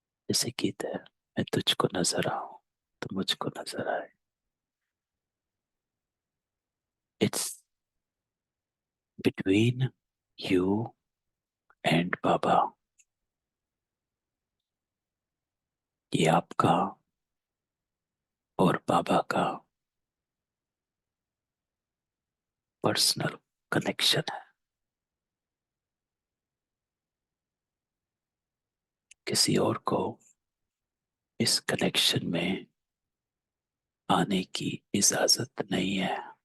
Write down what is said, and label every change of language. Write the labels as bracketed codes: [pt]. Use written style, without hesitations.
[hi] जैसे गीत है, मैं तुझको नजर आऊं तो मुझको नजर आए। [en] It's between you and Baba। [hi] ये आपका और बाबा का पर्सनल कनेक्शन है। किसी और को इस कनेक्शन में आने की इजाजत नहीं है।